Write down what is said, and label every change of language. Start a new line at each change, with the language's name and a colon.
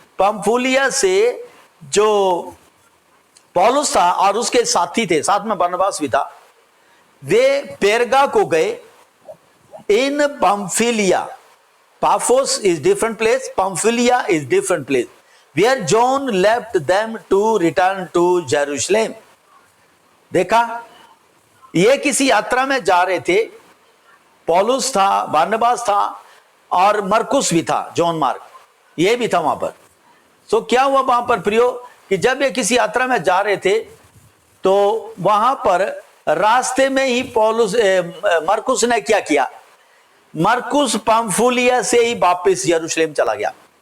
Hindi: Pamphylia से जो पौलुस था और उसके साथी थे, साथ में बरनबास भी था, वे पेरगा को गए। इन पंफिलिया,
English: Paphos is different place, Pamphylia is different place, where John left them to return to Jerusalem.
Hindi: देखा, ये किसी यात्रा में जा रहे थे, पौलुस था, बारनबास था और मरकुस भी था, जॉन मार्क ये भी था वहां पर। तो क्या हुआ वहां पर प्रियो कि जब ये किसी यात्रा में जा रहे थे तो वहां पर रास्ते में ही मरकुस ने क्या किया, मरकुस पंफूलिया से ही वापस यरूशलेम चला गया।